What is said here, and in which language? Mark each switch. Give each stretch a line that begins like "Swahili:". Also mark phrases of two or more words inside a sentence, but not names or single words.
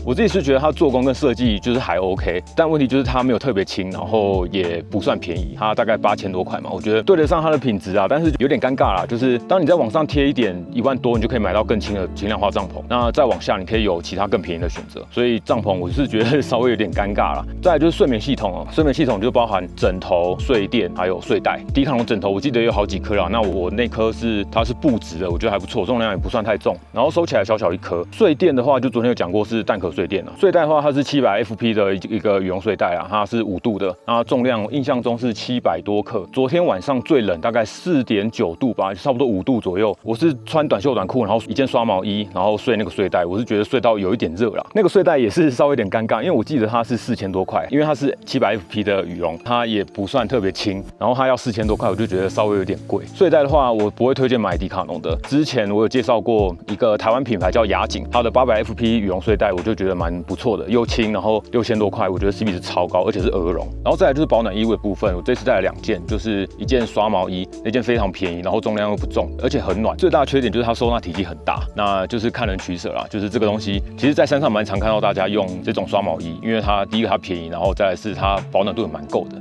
Chinese: 我自己是覺得它做工跟設計就是還 OK， 但問題就是它沒有特別輕，然後也不算便宜，它大概8000多塊嘛，我覺得對得上它的品質啊，但是有點尷尬啦，就是當你在網上貼一點1萬多，你就可以買到更輕的輕量化帳篷，那再往下你可以有其他更便宜的選擇，所以帳篷我是覺得稍微有點尷尬啦。再來就是睡眠系統哦，睡眠系統就包含枕頭、睡墊還有睡袋。迪卡儂枕頭我記得有好幾顆啦，那我那顆它是布質的，我覺得還不錯，重量也不算太重，然後收起來小小一顆。睡墊的話，就昨天有講過是蛋殼睡墊啦。睡袋的話，它是700 FP 的一個羽絨睡袋啦，它是5度的，那重量印象中是700多克。昨天晚上最冷大概4.9度吧，差不多5度左右。我是穿短袖短褲，然後一件刷毛衣，然後睡那個睡袋，我是覺得睡到有一點熱啦。那個睡袋也是稍微有點尷尬，因為我記得它是4000多塊，因為它是700 FP 的羽絨，它也不算特別輕，然後它要4000多塊，我就覺得稍微有點貴。睡袋的話，我不會推薦買迪卡儂的。之前我有介紹過一個台灣品牌叫亞錦，它的800 FP 羽絨睡袋，我就覺得蠻不錯的，又輕，然後6000多塊，我覺得 CP 值超高，而且是鵝絨。然後再來就是保暖衣物的部分，我這次帶了2件，就是一件刷毛衣，那件非常便宜，然後重量又不重，而且很暖。最大的缺點就是它收納體積很大，那就是看人取捨啦。就是這個東西，其實在山上蠻常看到大家用這種刷毛衣，因為它第一個它便宜，然後再來是它保暖度也蠻夠的。